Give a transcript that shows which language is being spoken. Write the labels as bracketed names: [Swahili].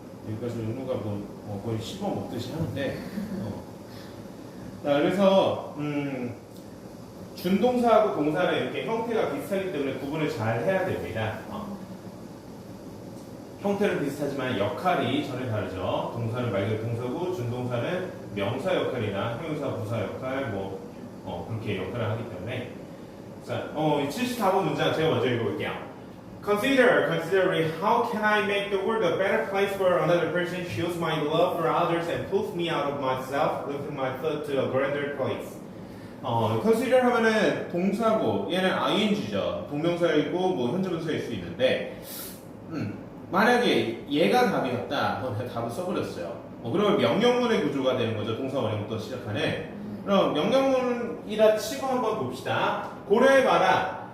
[Korean] 여기까지 은우가 거의 씹어 먹듯이 하는데, 자, 그래서, 준동사하고 동사는 이렇게 형태가 비슷하기 때문에 구분을 잘 해야 됩니다. 형태는 비슷하지만 역할이 전혀 다르죠. 동사는 말 그대로 동사고, 준동사는 명사 역할이나 형용사, 부사 역할, 그렇게 역할을 하기 때문에. 자, 74번 문장 제가 먼저 읽어볼게요. [English] Considering how can I make the world a better place for another person shows my love for others and pulls me out of myself, lifting my foot to a grander place. [Korean] consider 하면은 동사고 얘는 ing죠. 동명사이고 현재분사일 수 있는데 만약에 얘가 답이었다. 내가 답을 써버렸어요. 그러면 명령문의 구조가 되는 거죠. 동사 원형부터 시작하는. 그럼 명령문이라 치고 한번 봅시다. 고려해봐라.